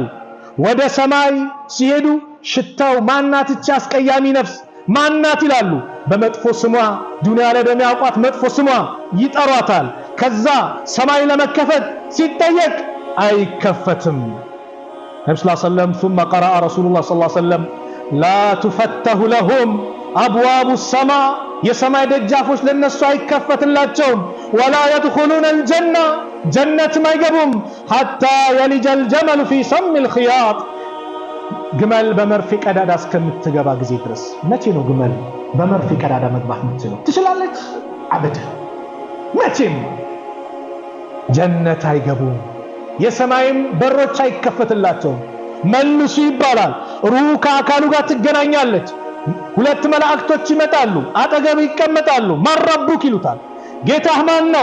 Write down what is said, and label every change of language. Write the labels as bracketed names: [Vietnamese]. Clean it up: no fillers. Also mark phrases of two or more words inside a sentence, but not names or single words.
[Amharic] ወደ ሰማይ ሲሄዱ ሽታው ማናት እቺ አስቀያሚ ነፍስ ማናት ይላሉ። በመጥፎ ስሟ ዱንያ ላይ በሚያውቋት መጥፎ ስሟ ይጠሯታል። ከዛ ሰማይ ለመከፈት ሲጠየቅ አይከፈትም። ነብዩ [Arabic] صلى الله عليه وسلم ثم قرأ رسول الله صلى الله عليه وسلم لا تفتح لهم أبواب السماء [Amharic] የሰማይ ደጃፎች ለነሱ አይከፈትላቸውም። [Arabic] ولا يدخلون الجنة [Amharic] ጀነት አይገቡም [Arabic] حتى يلج الجمل في سم الخياط [Amharic] ግመል በመርፌ ቀዳዳ እስከምትገባ ጊዜ ድረስ። መቼ ነው ግመል በመርፌ ቀዳዳ መግባት የምትችለው? ትችላለች? አበደ መቼም ጀነት አይገቡም። የሰማይም በሮች አይከፈትላቸውም። መልሱ ይባላል። ሩህ ከአካሉ ጋር ትገናኛለች። ሁለት መላእክቶች ይመጣሉ፣ አጠገብ ይቀመጣሉ። ማረቡክ ይሉታል። ጌታህ ማን ነው?